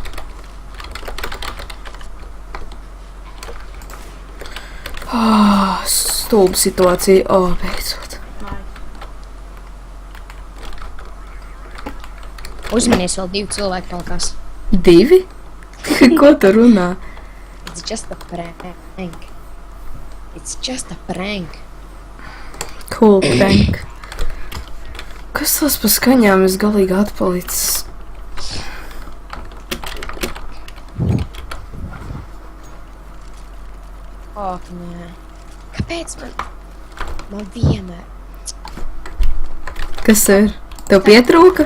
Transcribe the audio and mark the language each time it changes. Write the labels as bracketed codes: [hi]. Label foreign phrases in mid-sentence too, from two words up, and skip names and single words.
[lv] Stulba situācija. Beidzot. Uzmanies, vēl 2 cilvēki palkās. 2? Ko tu runā? [en] It's just a prank. It's just a prank. Cool prank. [lv] Kas tas pa skaņām es galīgi atpalicis? Nē. Kāpēc man vienmēr? Kas tev ir? Tev pietrūka?